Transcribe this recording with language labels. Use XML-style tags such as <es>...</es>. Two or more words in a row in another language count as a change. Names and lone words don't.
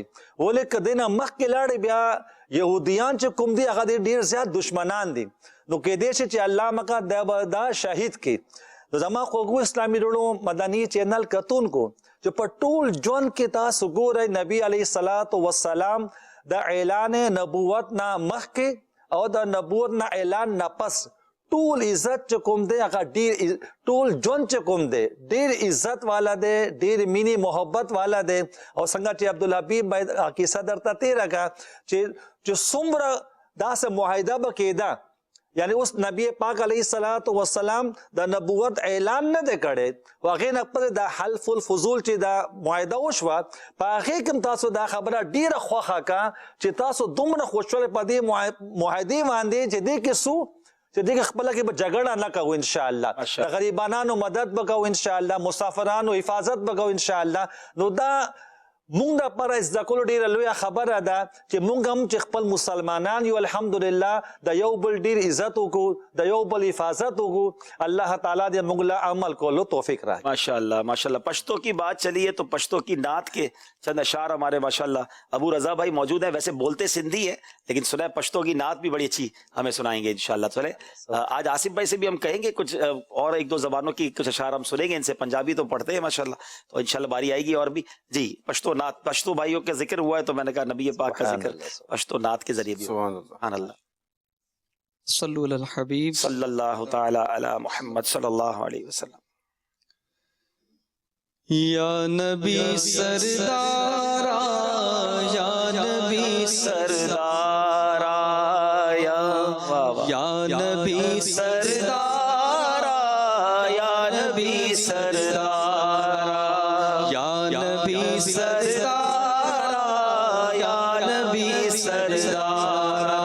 <ps>ولې که دې نه مخکې لاړې بیا یهودیان چې کوم دي هغه ډېر زیات دشمنان دي، نو کېدای شي چې الله مکه دا به دا شهید کړي. نو زما خوږو اسلامي وروڼو مدني چینل کتونکو چې په ټول ژوند کې تاسو ګورئ نبی</ps> <ar>علیه الصلاة والسلام</ar> <ps>د اعلان نبوت نه مخکې او دا نبوت نا اعلان نا پس ټول عزت چې کوم دی هغه ډیر، ټول ژوند چې کوم دی ډیر عزت والا دی، ډیر مینی محبت والا دی. او څنګه چې عبدالحبیب باید کیسه درته تیره کړه چې څومره داسې معاهده به کېده، یعنی اس نبی پاک</ps> <ar>علیہ الصلوۃ والسلام</ar> <ps>دا نبوت اعلان نه دی کړی، هغې نه خپل دا حلف الفضول چې دا معاهده وشوه په هغې کې هم تاسو دا خبره ډیره خوښه کړه چې تاسو دومره خوشحاله په دې معاهدې باندې چې دې کې څو چې دې کې خپله کې به جګړه نه کوو انشاءالله، د غریبانانو مدد به کوو انشاءالله، مسافرانو حفاظت به کوو انشاءالله. نو دا مونږ دپاره زده کولو ډېره لویه خبره ده چې مونږ هم چې خپل مسلمانان یو الحمدلله د یو بل ډېر عزت وکړو، د یو بل حفاظت وکړو. اللہ تعالیٰ دې مونږ له عمل کولو توفیق راکړي.</ps> <ar>ماشاء اللہ ماشاء اللہ.</ar> <ur>پشتو کی بات چلی ہے تو پشتو کی نعت کے چند اشعار ہمارے</ur> <ar>ماشاء اللہ</ar> <ur>ابو رضا بھائی موجود ہیں. ویسے بولتے سندھی ہیں لیکن سنیں پشتو کی نعت بھی بڑی اچھی ہمیں سنائیں گے انشاءاللہ. چلے آج آصف بھائی سے بھی ہم کہیں گے کچھ اور ایک دو زبانوں کی کچھ اشعار ہم سنیں گے ان سے. پنجابی تو پڑھتے ہیں</ur> <ar>ماشاء اللہ،</ar> <ur>تو انشاءاللہ باری آئے گی اور بھی. جی پشتو نعت، پشتو بھائیوں کا ذکر ہوا ہے تو میں نے کہا نبی پاک کا ذکر پشتو نعت کے ذریعے بھی.</ur> <ar>سبحان اللہ. صلو علی الحبیب صلی اللہ تعالی علی محمد صلی اللہ علیہ وسلم.</ar> <ps>یا نبی سردارا، یا نبی سردارا، یا نبی سردارا، یا نبی سردارا، یا نبی سردارا، یا نبی سردارا.</ps>